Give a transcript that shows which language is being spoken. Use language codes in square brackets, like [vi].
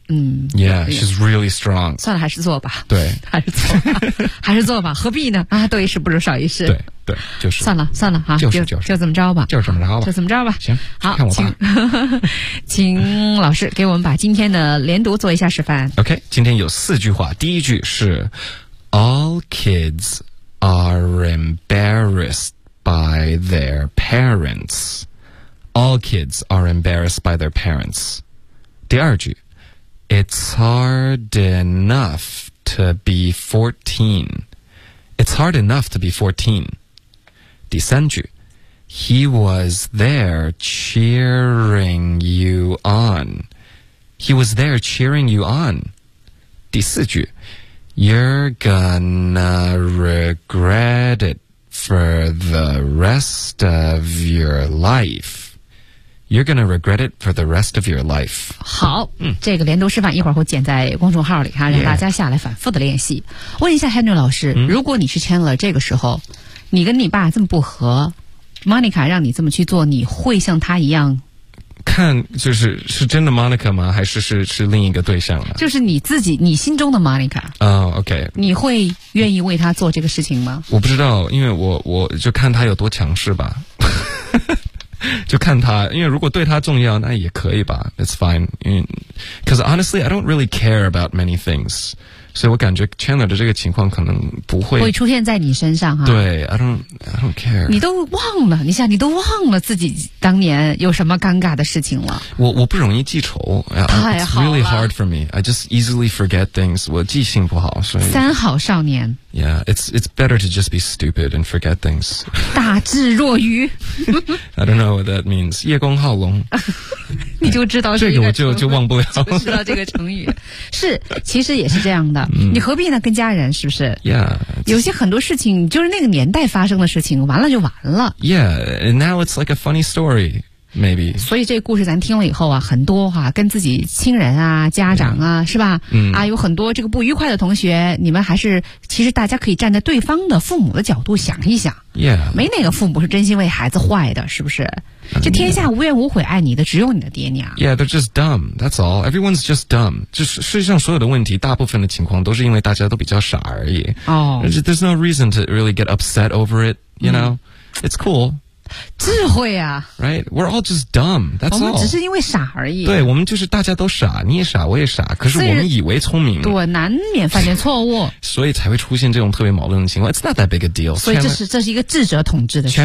[en] Yeah she's really strong [zh] 算了还是做吧对还是做吧何必呢啊，多一事不如少一事对就是算了哈就是就这么着吧就这么着吧行好看我爸请老师给我们把今天的连读做一下示范 [en] OK [zh] 今天有四句话第一句是 [en] All kids are embarrassed by their parentsAll kids are embarrassed by their parents. [zh] 第二句 [en] It's hard enough to be 14. It's hard enough to be 14. [zh] 第三句 [en] He was there cheering you on. He was there cheering you on. [zh] 第四句 [en] You're gonna regret it for the rest of your life. You're gonna regret it for the rest of your life. [zh] 好，这个连读示范一会儿会剪在公众号里哈，让大家下来反复的练习。 Yeah. 问一下 Henry 老师，如果你是 Chandler 这个时候，你跟你爸这么不和 ，Monica 让你这么去做，你会像他一样看，就是是真的 Monica 吗？还是是另一个对象了？就是你自己，你心中的 Monica。哦、OK。你会愿意为他做这个事情吗？我不知道，因为我就看他有多强势吧。就看他，因为如果对他重要，那也可以吧。 [en] It's fine. Because honestly, I don't really care about many things. [zh] 所以我感觉 Chandler 的这个情况可能不会出现在你身上哈。对 [en] ，I don't care. [zh] 你都忘了，你想，你都忘了自己当年有什么尴尬的事情了。我不容易记仇。太好了。 [en] It's really hard for me. I just easily forget things. [zh] 我记性不好，所以。三好少年。 [en] Yeah, it's better to just be stupid and forget things. [zh] 大智若愚。 [en] I don't know what that means. [zh] 叶公好龙。你就知道这个。这个我就忘不了。知道这个成语。是，其实也是这样的。你何必呢跟家人是不是 [en] ?Yeah. [zh] 有些很多事情就是那个年代发生的事情完了就完了。 [en] Yeah, and now it's like a funny story. Maybe. [zh] 所以这故事咱听了以后啊很多啊跟自己亲人啊家长啊、yeah. 是吧、嗯、啊有很多这个不愉快的同学你们还是其实大家可以站在对方的父母的角度想一想。 [en] Yeah. [zh] 没哪个父母是真心为孩子坏的是不是这天下无怨无悔爱你的只有你的爹娘。 [en] Yeah, they're just dumb, that's all. Everyone's just dumb. [zh] 就是世界上所有的问题大部分的情况都是因为大家都比较傻而已。 [en] Oh. There's no reason to really get upset over it, you know?、嗯、It's cool. [zh] 智慧啊 [en] Right, we're all just dumb, that's all. [zh] 我们只是因为傻而已。对，我们就是大家都傻，你也傻，我也傻，可是我们以为聪明。对，难免犯点错误。所以才会出现这种特别矛盾的情况。 [en] It's not that big a deal. [zh] 所以这是一个智者统治的事情。